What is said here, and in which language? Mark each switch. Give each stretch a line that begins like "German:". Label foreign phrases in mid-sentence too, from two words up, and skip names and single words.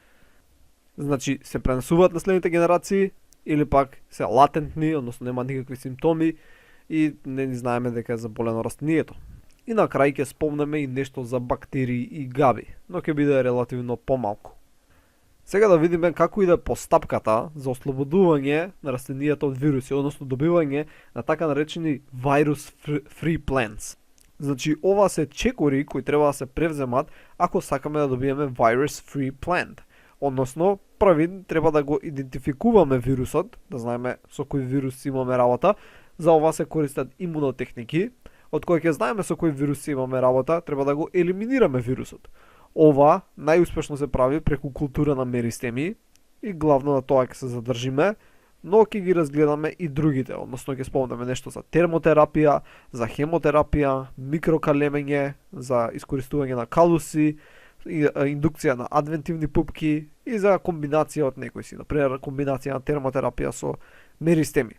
Macedonian: Значи се пренесуваат на следните генерации или пак се латентни, односно нема никакви симптоми и не знаеме дека е заболено растението. И на крај ќе спомнеме и нешто за бактерии и габи, но ќе биде релативно помалку. Сега да видиме како иде постапката за ослободување на растенијата од вируси, односно добивање на така наречени
English: virus free plants.
Macedonian: Значи ова се чекори кои треба да се превземат ако сакаме да добиеме
English: virus free plant.
Macedonian: Односно, први треба да го идентификуваме вирусот, да знаеме со кој вирус имаме работа. За ова се користат имунотехники, од кој ќе знаеме со кој вирус имаме работа, треба да го елиминираме вирусот. Ова најуспешно се прави преку култура на меристеми и главно на тоа ќе се задржиме, но ќе ги разгледаме и другите, односно ќе спомнеме нешто за термотерапија, за хемотерапија, микрокалемење, за искористување на калуси, индукција на адвентивни пупки и за комбинација од некои си, например комбинација на термотерапија со меристеми.